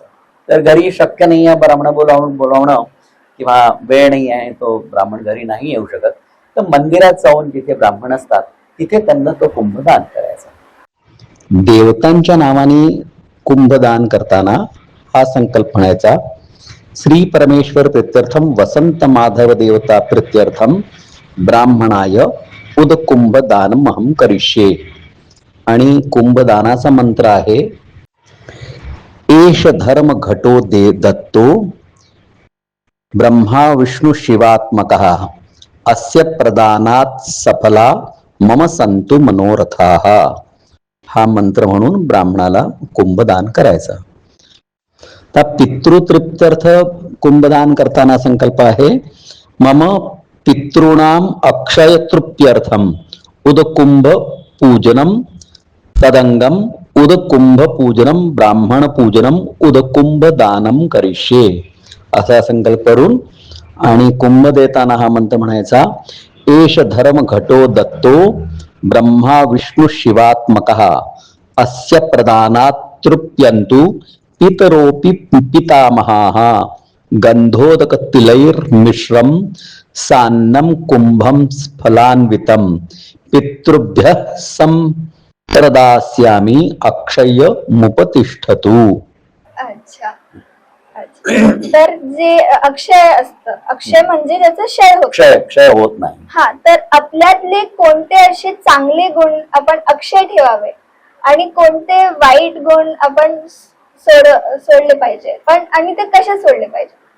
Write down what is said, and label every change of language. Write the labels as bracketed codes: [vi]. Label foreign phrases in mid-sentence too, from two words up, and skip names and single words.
[mr] तर घरी शक्य नाही आहे ब्राह्मण बोलावणं किंवा वेळ नाही आहे, तो ब्राह्मण घरी नाही येऊ शकत, तर मंदिरात जाऊन जिथे ब्राह्मण असतात तिथे त्यांना तो कुंभदान करायचा. देवतांच्या नावाने कुंभदान करताना हा संकल्प म्हणायचा, [sa] श्री परमेश्वर प्रीत्यर्थम वसंत माधव देवता प्रीत्यर्थम ब्राह्मणाय उद कुंभदानम अहम करिष्ये. [mr] आणि कुंभदानाचा मंत्र आहे, [sa] एष धर्म घटो दे दत्तो ब्रह्मा विष्णु शिवात्मकः अस्य प्रदानात सफला मम संतु मनोरथाः. [mr] हा मंत्र म्हणून ब्राह्मणाला कुंभदान करायचा. तर पितृतृप्त्यर्थ कुंभदान करताना संकल्प आहे, [sa] मम पितॄणाम अक्षय तृप्त्यर्थम उदकुंभ पूजनम तदंगम उदकुंभ पूजनम ब्राह्मण पूजनम उदकुंभ दानम करिष्ये. [mr] असा संकल्प करून आणि कुंभ देताना हा मंत्र म्हणायचा, [sa] एष धर्म घटो दत्तो ब्रह्मा विष्णु शिवात्मकः अस्य प्रदानात तृप्यन्तु पितरोपि पितामहाः गंधोदक तिलैर्मिश्रम सान्नम कुंभम फलान्वितम पितृभ्यः संप्रदास्यामि अक्षय मुपतिष्ठतु. [mr] अच्छा, तर जे अक्षय असतं, अक्षय म्हणजे त्याचं क्षय होत नाही. हा, तर आपल्यातले कोणते असे चांगले गुण आपण अक्षय ठेवावे आणि कोणते वाईट गुण आपण सोडले पाहिजे, पण आणि ते कसे सोडले पाहिजे?